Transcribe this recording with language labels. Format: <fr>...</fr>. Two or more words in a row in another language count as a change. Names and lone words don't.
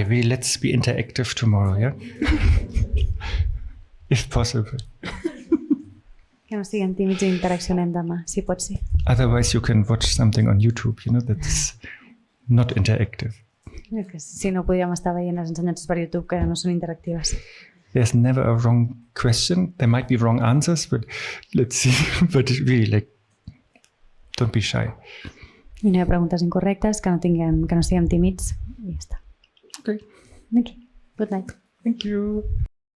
<en>Let's be interactive tomorrow, yeah? If possible.</en> <ca>Que no estiguem tímids i interaccionem demà, si pot ser.</ca> <en>Otherwise you can watch something on YouTube, you know, that's not interactive.</en> <ca>Si no, podríem estar veient les ensenyances per YouTube que no són interactives.</ca> <en>There's never a wrong question. There might be wrong answers, but let's see. But really, don't be shy.</en> <ca>I no hi ha preguntes incorrectes, que no estiguem tímids i ja està.</ca> <en>Okay. Thank you. Good night. Thank you.</en>